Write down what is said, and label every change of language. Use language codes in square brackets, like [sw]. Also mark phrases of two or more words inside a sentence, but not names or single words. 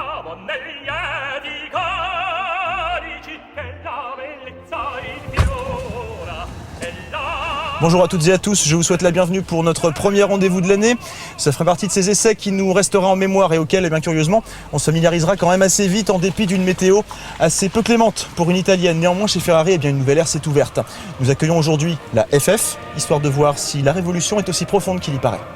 [it] negli lieti carici che la bellezza infiora e la... [fr] Bonjour à toutes et à tous, je vous souhaite la bienvenue pour notre premier rendez-vous de l'année. Ça fera partie de ces essais qui nous restera en mémoire et auxquels, bien curieusement, on se familiarisera quand même assez vite en dépit d'une météo assez peu clémente pour une italienne. Néanmoins, chez Ferrari, une nouvelle ère s'est ouverte. Nous accueillons aujourd'hui la FF, histoire de voir si la révolution est aussi profonde qu'il y paraît.